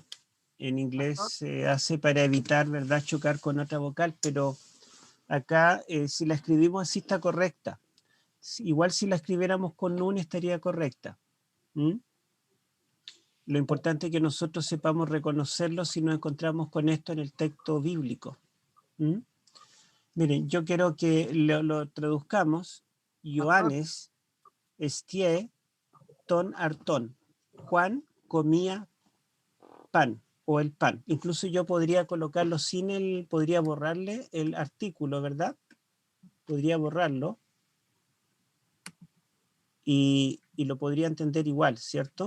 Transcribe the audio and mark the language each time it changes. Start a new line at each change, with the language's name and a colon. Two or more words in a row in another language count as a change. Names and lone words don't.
Spanish: En inglés se hace para evitar, ¿verdad?, chocar con otra vocal, pero acá si la escribimos así está correcta. Igual si la escribiéramos con nun estaría correcta. Lo importante es que nosotros sepamos reconocerlo si nos encontramos con esto en el texto bíblico. Miren, yo quiero que lo traduzcamos.
Greek: Ἰωάννης ἤσθιε τὸν ἄρτον.
Spanish: Juan comía pan o el pan. Incluso yo podría colocarlo podría borrarle el artículo, ¿verdad? Podría borrarlo y lo podría entender igual, ¿cierto?